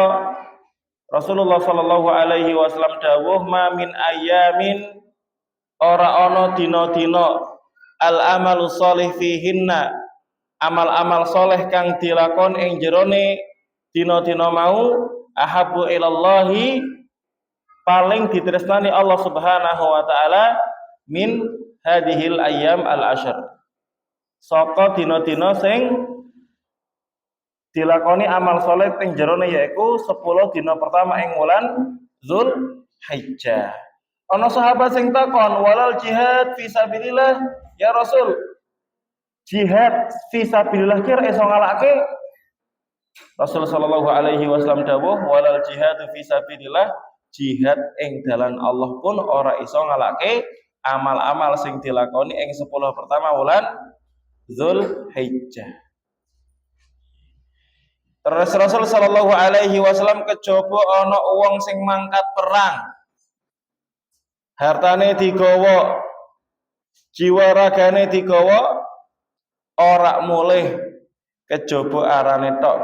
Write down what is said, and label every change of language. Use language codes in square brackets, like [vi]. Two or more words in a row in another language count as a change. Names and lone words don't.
[jv] Rasulullah [ar] صلى الله عليه وسلم [jv] dawuh, [ar] "ما من أيام", [jv] ora ana dina-dina, al [ar] العمل الصالح فيهن, [jv] amal-amal soleh kang dilakon ing jerone dina-dina mau, [ar] أحب إلى الله, [jv] paling ditresnani [ar] الله سبحانه وتعالى, من هذه الأيام العشر, [jv] saka dina-dina sing dilakoni amal soleh ing jerone yaiku 10 dina pertama ing wulan Zulhijjah. Ana sahabat sing takon, [ar] "ولا الجهاد في سبيل الله يا رسول?" الجهاد في سبيل الله [jv] kira iso ngalake? [ar] Rasul صلى الله عليه وسلم dawuh, "ولا الجهاد في سبيل الله", [jv] jihad ing dalan Allah pun ora iso ngalake amal-amal sing dilakoni ing 10 pertama wulan Zulhijjah. Terus Rasul [ar] صلى الله عليه وسلم [jv] kejaba ana wong sing mangkat perang, hartane digawa, jiwa ragane digawa, ora mulih kejaba arane tok.